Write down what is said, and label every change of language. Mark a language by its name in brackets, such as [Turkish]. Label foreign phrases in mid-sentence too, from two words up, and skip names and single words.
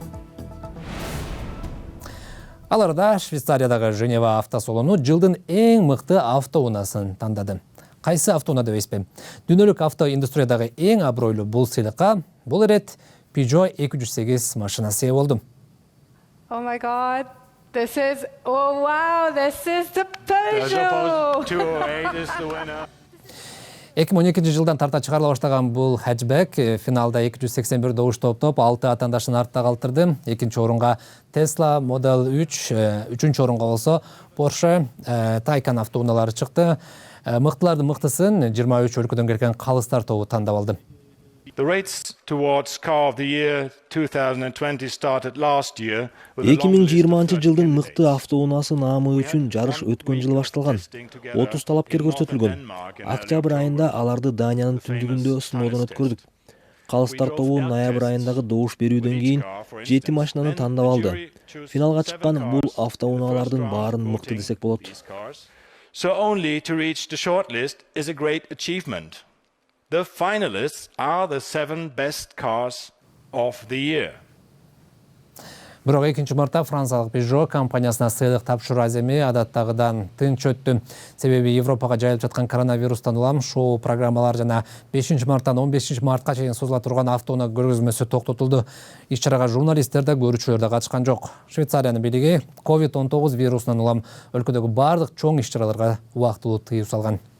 [Kyrgyz] Ал арада Швейцариядагы Женева автосалону жылдын эң мыкты автоунаасын тандады. Кайсы автоунаа дебейсизби? Дүйнөлүк авто индустриядагы эң абройлуу бул сыйлыкка бул ирет Peugeot 208 машинасы ээ болду. [English] Oh my God, this is the Peugeot! 208 is the winner. [Kyrgyz] 2012 жылдан тарта чыгарыла баштаган бул хэтчбек финалда 281 добуш топтоп 6 атаандашын артта калтырды. Экинчи орунга Tesla Model 3, үчүнчү орунга болсо Porsche Taycan автоунаалары чыкты. Мыктылардын мыктысын 23 өлкөдөн келген калыстар тобу тандап алды. [English] The race towards Car of the Year 2020 started last year. [Kyrgyz] 2020 жылдын мыкты автоунаасы наамы үчүн жарыш өткөн жылы башталган. 30 талапкер көрсөтүлгөн. Октябрь айында аларды Даниянын түндүгүндө сыноодон өткөрдүк. Калыстар тобу ноябрь айындагы добуш берүүдөн кийин 7 машинаны тандап алды. Финалга чыккан бул автоунаалардын баарын мыкты десек болот. [English] So only to reach the shortlist is a great achievement. The finalists are the 7 best cars of the year. [Kyrgyz] Бирок 2 мартта франциялык Peugeot компаниясына сыйлык тапшыруу аземи адаттагыдан тынч өттү. Себеби Европага жайылып жаткан коронавирустан улам шоу программалар жана 5 марттан 15 мартка чейин созула турган автоунаа көргөзмөсү токтотулду. Иш-чарага журналисттер да көрүүчүлөр да катышкан жок. Швейцариянын бийлиги COVID-19 вирусунан улам өлкөдөгү бардык чоң иш-чараларга убактылуу тыюу салган.